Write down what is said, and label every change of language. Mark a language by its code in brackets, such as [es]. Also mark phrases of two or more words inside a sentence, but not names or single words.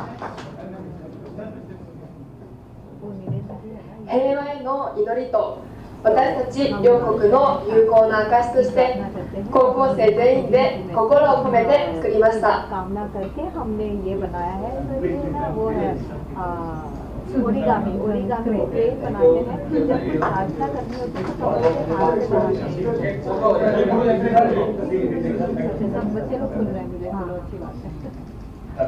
[ja] 平和への祈りと私たち両国の友好な証として高校生全員で心を込めて作りました。 [hi] कामना करके हमने ये बनाया है। तो ये ना वो है ओरिगामी ओरिगामी प्लेट बनाते हैं। जब कुछ प्रार्थना करनी होती है तो हाथ से बनाते हैं। सब बच्चे लोग सुन रहे हैं मुझे, चलो अच्छी बात है।